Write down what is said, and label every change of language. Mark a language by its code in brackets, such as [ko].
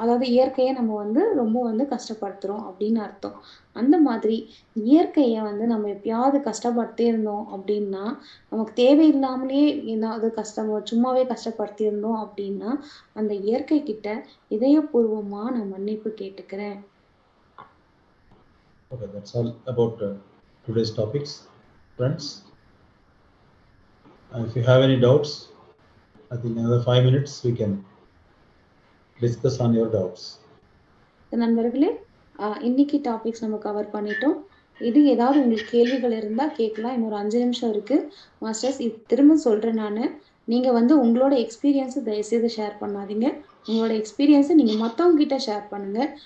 [ta] அதாவது இயற்கைய நம்ம ரொம்ப கஷ்டப்படுத்துறோம் அப்படின்னு அர்த்தம். அந்த மாதிரி இயற்கைய நம்ம எப்பயாவது கஷ்டப்படுத்தி இருந்தோம் அப்படின்னா, நமக்கு தேவையில்லாமலே ஏதாவது சும்மாவே கஷ்டப்படுத்தி இருந்தோம் அப்படின்னா, அந்த இயற்கை கிட்ட இதயபூர்வமா நான் மன்னிப்பு கேட்டுக்கிறேன். [en] Okay, that's all about today's topics, friends. If you have any doubts, I think another 5 minutes we can discuss on your doubts. [ta] நண்பர்களே, இன்னைக்கு டாபிக்ஸ் நம்ம கவர் பண்ணிட்டோம். இது ஏதாவது உங்களுக்கு கேள்விகள் இருந்தா கேட்கலாம். இன்னொரு 5 நிமிஷம் இருக்கு. மாஸ்டர்ஸ், திரும்ப சொல்றேன் நானு. நீங்க உங்களோட எக்ஸ்பீரியன்ஸை தயவுசெய்து ஷேர் பண்ணாதீங்க. உங்களோட எக்ஸ்பீரியன்ஸை நீங்க மத்தவங்க கிட்ட ஷேர் பண்ணுங்க.